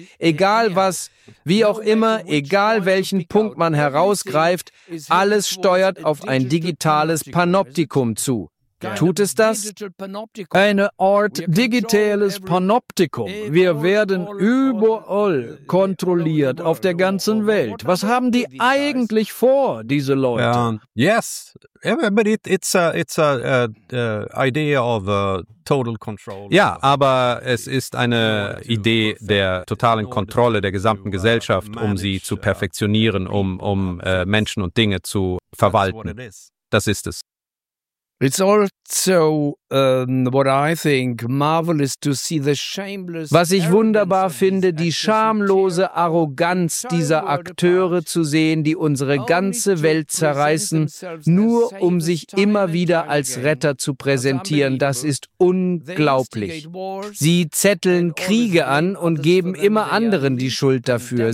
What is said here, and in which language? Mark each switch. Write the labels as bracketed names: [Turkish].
[German] Egal was, wie auch immer, egal welchen Punkt man herausgreift, alles steuert auf ein digitales Panoptikum zu. Tut es das? Eine Art digitales Panoptikum. Wir werden überall kontrolliert auf der ganzen Welt. Was haben die eigentlich vor, diese Leute? [English] Yes, yeah, but it's a idea of a total control. [German] Ja, aber es ist eine Idee der totalen Kontrolle der gesamten Gesellschaft, um sie zu perfektionieren, um Menschen und Dinge zu verwalten. Das ist es. [English] It's also what I think marvelous to see the shameless. [German] Was ich wunderbar finde, die schamlose Arroganz dieser Akteure zu sehen, die unsere ganze Welt zerreißen, nur um sich immer wieder als Retter zu präsentieren. Das ist unglaublich. Sie zetteln Kriege an und geben immer anderen die Schuld dafür.